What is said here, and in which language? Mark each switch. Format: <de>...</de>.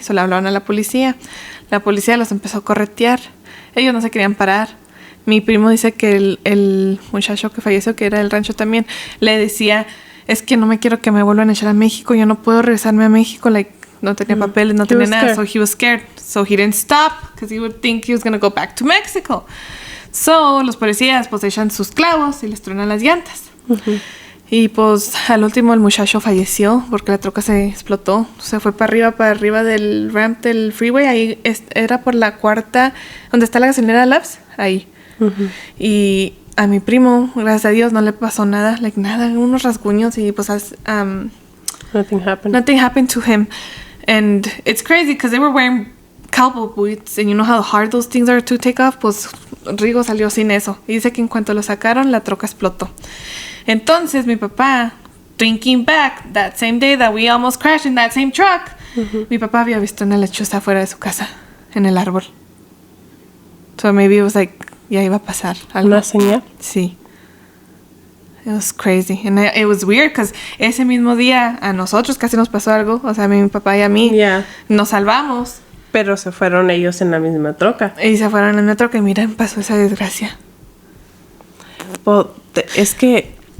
<es>Se le hablaron a la policía. La policía los empezó a corretear. Ellos no se querían parar. Mi primo dice que el muchacho que falleció, que era del rancho también, le decía, es que no me quiero que me vuelvan a echar a México, yo no puedo regresarme a México, like, no tenía papeles, no tenía nada,</es> <en>so he was scared. So he didn't stop, because he would think he was going to go back to Mexico.</en> <es>So, los policías, pues, echan sus clavos y les truenan las llantas. Y, pues, al último el muchacho falleció porque la troca se explotó. Se fue para arriba del ramp del freeway. Ahí era por la cuarta, donde está la gasolinera Labs, ahí. Y a mi primo, gracias a Dios, no le pasó nada, like, nada, unos rasguños y, pues,</es> <en>nothing happened. Nothing happened to him. And it's crazy because they were wearing cowboy boots and you know how hard those things are to take off.</en> <es>Pues Rigo salió sin eso. Y dice que en cuanto lo sacaron, la troca explotó. Entonces mi papá,</es> <en>thinking back, that same day that we almost crashed in that same truck,</en> <es>mi papá había visto una lechuza fuera de su casa, en el árbol.</es> <en>So maybe it was like,</en> <es>ya iba a pasar algo. ¿Una señal?</es> <en>Sí. It was crazy. And it was weird because</en> <es>ese mismo día a nosotros casi nos pasó algo. O sea, a mi papá y a mí nos salvamos. Pero se fueron ellos en la misma troca. Y se fueron en la troca y miren, pasó esa desgracia. Well, es que...</es>